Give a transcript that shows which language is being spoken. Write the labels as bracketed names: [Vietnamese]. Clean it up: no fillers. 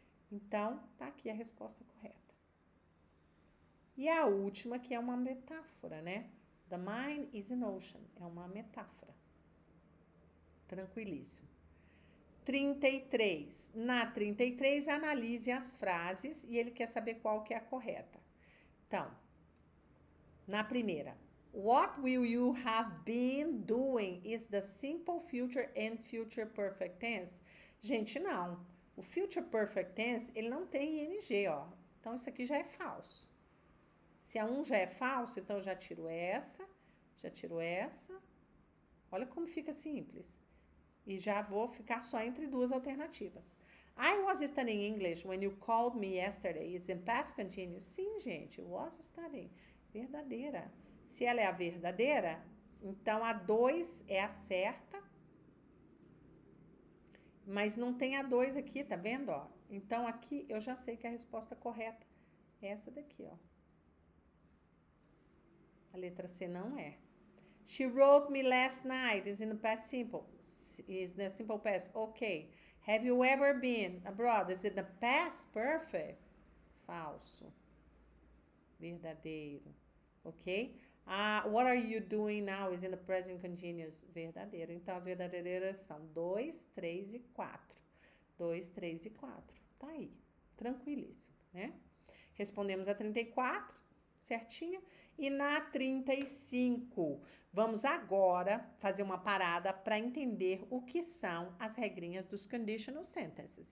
[Portuguese] Então, tá aqui a resposta correta. E a última, que é uma metáfora, né? [English] The mind is an ocean. [Portuguese] É uma metáfora. Tranquilíssimo. 33. Na 33, analise as frases e ele quer saber qual que é a correta. Então, na primeira, [English] what will you have been doing is the simple future and future perfect tense. [Portuguese] Gente, não. O future perfect tense, ele não tem ing, ó. Então, isso aqui já é falso. Se a 1 já é falso, então eu já tiro essa, já tiro essa. Olha como fica simples. E já vou ficar só entre duas alternativas. [English] I was studying English when you called me yesterday. Is in past continuous? [Portuguese] Sim, gente, [English] was studying. [Portuguese] Verdadeira. Se ela é a verdadeira, então a 2 é a certa. Mas não tem a 2 aqui, tá vendo? Ó? Então aqui eu já sei que a resposta correta é essa daqui, ó. A letra C não é. [English] She wrote me last night is in the past simple. Is the simple past. Okay. Have you ever been abroad? Is it the past perfect? [Portuguese] Falso. Verdadeiro. [English] Ok? What are you doing now? Is in the present continuous. [Portuguese] Verdadeiro. Então, as verdadeiras são 2, 3 e 4. 2, 3 e 4. Tá aí. Tranquilíssimo, né? Respondemos a 34, certinho? E na 35, vamos agora fazer uma parada para entender o que são as regrinhas dos conditional sentences.